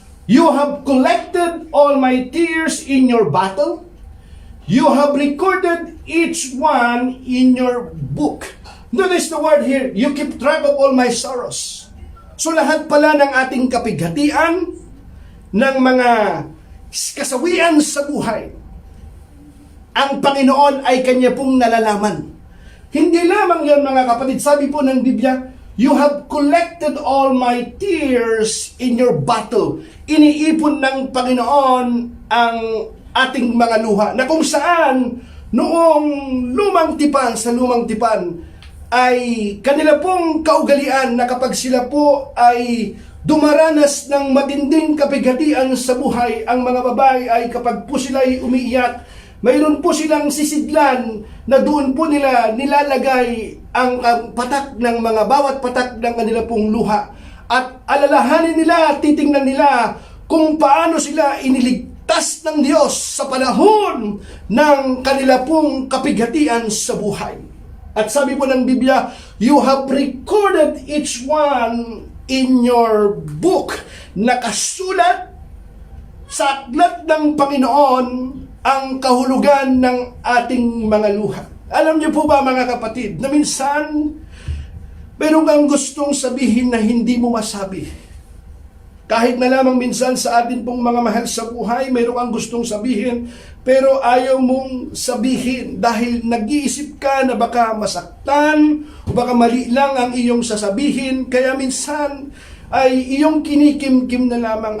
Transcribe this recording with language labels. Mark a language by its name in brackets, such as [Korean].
[English] You have collected all my tears in your bottle. You have recorded each one in your book." Notice the word here, you keep track of all my sorrows. [Filipino] So lahat pala ng ating kapighatian, ng mga kasawian sa buhay, ang Panginoon ay Kanya pong nalalaman. Hindi lamang yon mga kapatid, sabi po ng Biblia, [English] you have collected all my tears in your bottle. [Filipino] Iniipon ng Panginoon ang ating mga luha, na kung saan noong sa lumang tipan, ay kanila pong kaugalian na kapag sila po ay dumaranas ng matinding kapighatian sa buhay, ang mga babae ay kapag po sila ay umiiyak, mayroon po silang sisidlan na doon po nila nilalagay ang patak ng bawat patak ng kanila pong luha. At alalahanin nila, titingnan nila kung paano sila iniligtas ng Diyos sa panahon ng kanila pong kapighatian sa buhay. At sabi po ng Biblia, [English] you have recorded each one in your book. [Filipino] Nakasulat sa aklat ng Panginoon ang kahulugan ng ating mga luha. Alam niyo po ba mga kapatid, na minsan meron kang gustong sabihin na hindi mo masabi. Kahit na lamang minsan sa atin pong mga mahal sa buhay, meron kang gustong sabihin, pero ayaw mong sabihin dahil nag-iisip ka na baka masaktan o baka mali lang ang iyong sasabihin, kaya minsan ay iyong kinikimkim na lamang.